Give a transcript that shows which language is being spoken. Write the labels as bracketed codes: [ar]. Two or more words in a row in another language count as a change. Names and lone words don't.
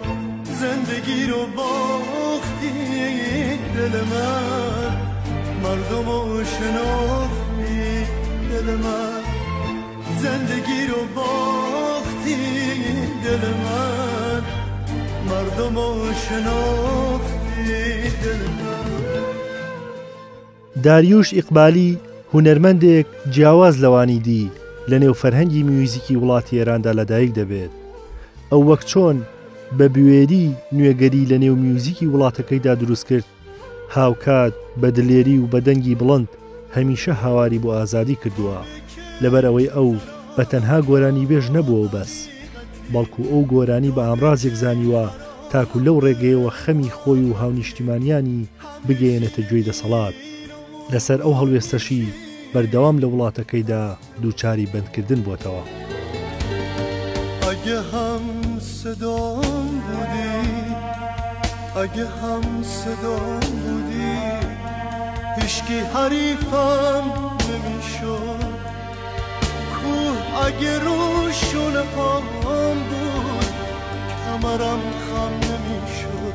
[fa] زندگی رو باختی دل من، مردم رو شناختی دل من. زندگی رو باختی دل من، مردم رو شناختی دل من. [ckb] داریوش ئیقبالی هونەرمەندێک جیاواز لەوانی دی لە نێو فەرهەنگی میوزیکی وڵاتی ئێراندا لەدایک دەبێت. ئەو وەک چۆن بە بوێری نوێگەری لە نێو میوزیکی وڵاتەکەیدا دروست کرد، هاوکات بە دلێری و بە دەنگی بڵند هەمیشە هاواری بۆ ئازادی کردووە. لەبەر ئەوەی ئەو بە تەنها گۆرانی بێژ نەبووە بەس، بەڵکو ئەو گۆرانی بە ئامڕازێک زانیوە تاکو لەو ڕێگەیەوە خەمی خۆی و هاونیشتیمانیانی بگەێنێتە گوێی دەسەڵات. لەسەر ئەو هەڵوێستەشی بەردەوام لە وڵاتەکەیدا دووچاری بەندکردن بۆتەوە. [fa] اگه هم صدام بودی، اگه هم صدام بودی، هیچکی حریفم نمیشد. کوه اگه روشونه پام بود، کمرم خم نمیشد.